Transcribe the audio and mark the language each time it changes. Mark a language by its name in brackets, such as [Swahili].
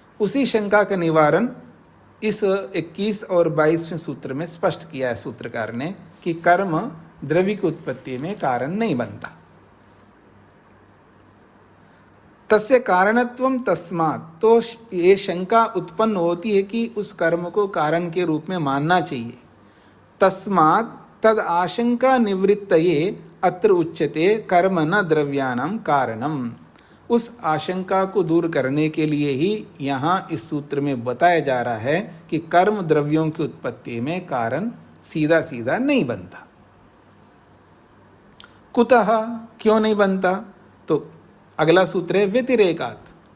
[Hindi] उसी शंका का निवारण इस 21 और 22वें सूत्र में स्पष्ट किया है सूत्रकार ने कि कर्म द्रव्य की उत्पत्ति में कारण नहीं बनता। [Sanskrit] तस्य कारणत्वम तस्मात्, [Hindi] तो ये शंका उत्पन्न होती है कि उस कर्म को कारण के रूप में मानना चाहिए। [Sanskrit] तस्मात् तद आशंका निवृत्तये अत्र उच्यते कर्म न द्रव्याणां कारणम। [Hindi] उस आशंका को दूर करने के लिए ही यहाँ इस सूत्र में बताया जा रहा है कि कर्म द्रव्यों की उत्पत्ति में कारण सीधा सीधा नहीं बनता। कुतः, क्यों नहीं बनता? तो अगला सूत्र है व्यतिरेकात्।